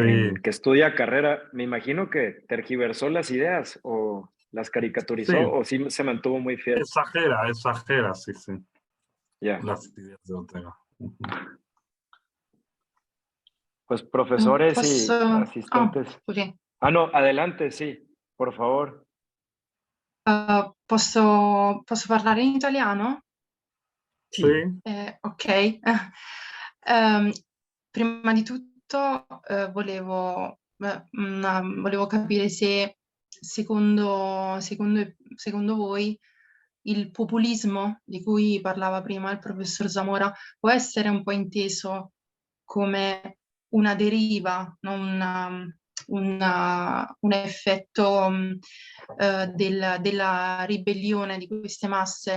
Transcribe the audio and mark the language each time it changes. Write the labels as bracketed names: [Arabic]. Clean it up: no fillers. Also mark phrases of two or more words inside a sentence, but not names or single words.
[Spanish] que estudia carrera, me imagino que tergiversó las ideas o las caricaturizó Sí. o sí se mantuvo muy fiel. Exagera, sí, sí. Ya. Las ideas de Ortega. Pues profesores y [Italian] Posso... [Spanish] asistentes. [Italian] scusi. [Spanish] No, adelante, sí, por favor. [Italian] Posso parlare in italiano? Sì. Ok. Prima di tutto volevo capire se secondo voi il populismo di cui parlava prima il professor Zamora può essere un po' inteso come una deriva, non un effetto della ribellione di queste masse.